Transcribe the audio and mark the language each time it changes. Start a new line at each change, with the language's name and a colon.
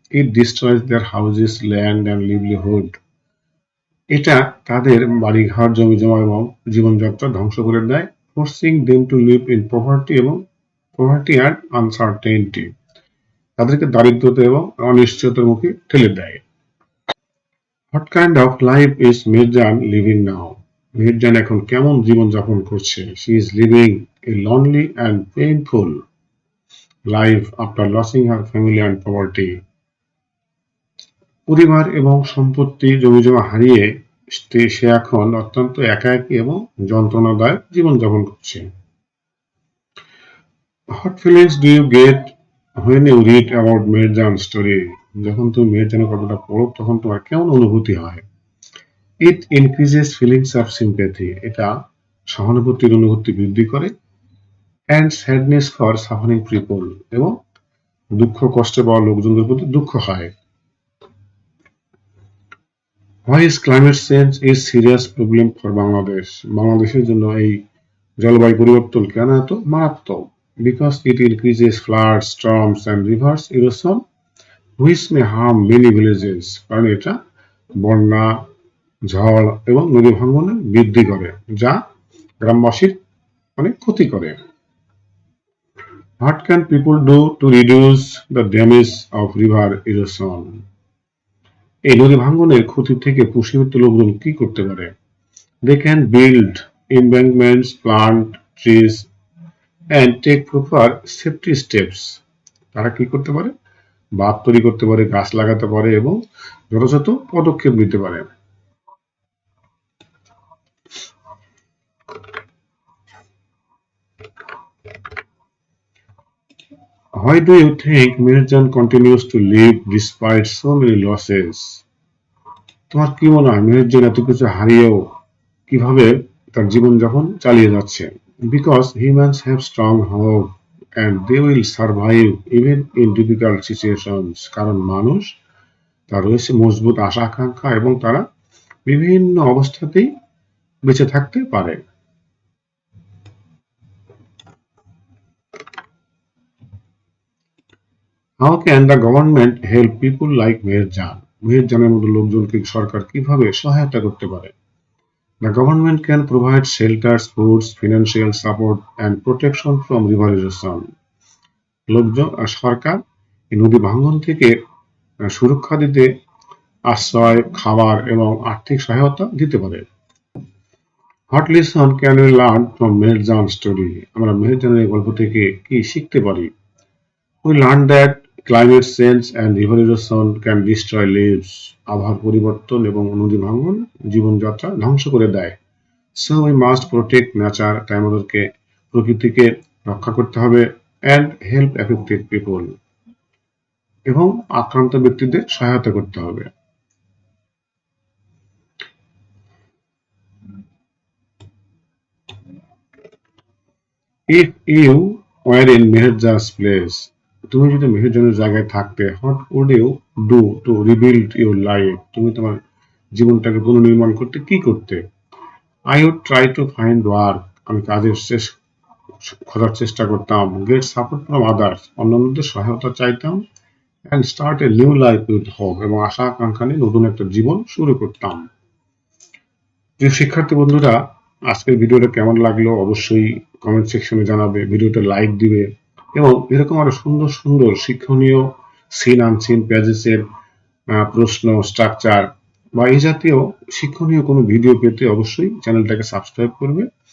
English: It destroys their houses, land and livelihood.
Bangla: এটা তাদের বাড়িঘর, জমিজমা এবং জীবনযাত্রা ধ্বংস করে দেয়,
English: forcing them to live in poverty and uncertainty.
Bangla: তাদেরকে দারিদ্রতা এবং অনিশ্চয়তার মুখে ঠেলে দেয়।
English: What kind of life is Mirjan living now?
Bangla: Mirjan এখন কেমন জীবনযাপন করছে?
English: She is living a lonely and painful life after losing her family and property.
Bangla: পরিবার এবং সম্পত্তি জমিজমা হারিয়ে সে এখন অত্যন্ত একাকী এবং যন্ত্রণাদায়ক জীবনযাপন করছে।
English: What feelings do you get when you read about Mirjan's story?
Bangla: যখন তুমি মির্জানের গল্পটা পড়ো তখন তোমার কেমন অনুভূতি হয়?
English: It increases feelings of sympathy.
Bangla: এটা সহানুভূতির অনুভূতি বৃদ্ধি করে
English: and sadness for suffering people.
Bangla: এবং দুঃখ কষ্টে পাওয়া লোকজনদের প্রতি দুঃখ হয়।
English: Why is climate change a serious problem for Bangladesh?
Bangla: বাংলাদেশের জন্য এই জলবায়ু পরিবর্তন কেন এত মারাত্মক?
English: Because it increases floods, storms and rivers erosion which may harm many villages.
Bangla: কারণ এটা বন্যা, ঝড় এবং নদী ভাঙনে বৃদ্ধি করে, যা গ্রামবাসীর অনেক ক্ষতি করে।
English: What can people do to reduce the damage of river erosion?
Bangla: এই নদী ভাঙনের ক্ষতি থেকে পুষিভিত্ত লোকজন কি করতে পারে?
English: They can build embankments, plant trees and take proper safety steps.
Bangla: তারা কি করতে পারে? বাঁধ তৈরি করতে পারে, গাছ লাগাতে পারে এবং যথাযথ পদক্ষেপ নিতে পারে।
English: Why do you think Mirjan continues to live despite so many losses?
Bangla: তোমার কি মনে হয় মির্জান এত কিছু হারিয়েও কিভাবে তার জীবনযাপন চালিয়ে যাচ্ছে?
English: Because humans have strong hope and they will survive even in difficult situations.
Bangla: কারণ মানুষ তার রয়েছে মজবুত আশা আকাঙ্ক্ষা এবং তারা বিভিন্ন অবস্থাতেই বেঁচে থাকতে পারে।
English: How can the government help people like Mirjan?
Bangla: মির্জানের মতো লোকজনকে সরকার কিভাবে সহায়তা করতে পারে?
English: The government can provide shelters, foods, financial support and protection from river erosion.
Bangla: সরকার এই নদী ভাঙন থেকে সুরক্ষা দিতে আশ্রয়, খাবার এবং আর্থিক সহায়তা দিতে পারে।
English: What lesson can we learn from Mirjan's story?
Bangla: আমরা মির্জানের গল্প থেকে কি শিখতে পারি?
English: We learned that climate change and river erosion can destroy lives.
Bangla: আবহাওয়ার পরিবর্তন এবং নদী ভাঙন জীবনযাত্রা ধ্বংস করে দেয়।
English: So we must protect nature.
Bangla: তাই আমাদেরকে প্রকৃতিকে রক্ষা করতে হবে
English: and help affected people.
Bangla: এবং আক্রান্ত ব্যক্তিদের সহায়তা করতে হবে।
English: If you were in Meherja's place,
Bangla: তুমি যদি মেহেরজানের জায়গায় থাকতে,
English: what would you do to rebuild your life?
Bangla: তুমি তোমার জীবনটাকে পুনর্নির্মাণ করতে কি করতে?
English: I would try to find work.
Bangla: আমি কাজের খোঁজার চেষ্টা করতাম।
English: Get support from others.
Bangla: অন্যান্যদের সহায়তা চাইতাম
English: and start a new life with hope.
Bangla: এবং আশা আকাঙ্ক্ষা নিয়ে নতুন একটা জীবন শুরু করতাম। প্রিয় শিক্ষার্থী বন্ধুরা, আজকের ভিডিওটা কেমন লাগলো অবশ্যই কমেন্ট সেকশনে জানাবে, ভিডিওটা লাইক দিবে এবং এরকম আরো সুন্দর সুন্দর শিক্ষণীয় সিন আনসিন প্যাজেসের প্রশ্ন, স্ট্রাকচার বা এই জাতীয় শিক্ষণীয় কোনো ভিডিও পেতে অবশ্যই চ্যানেলটাকে সাবস্ক্রাইব করবে।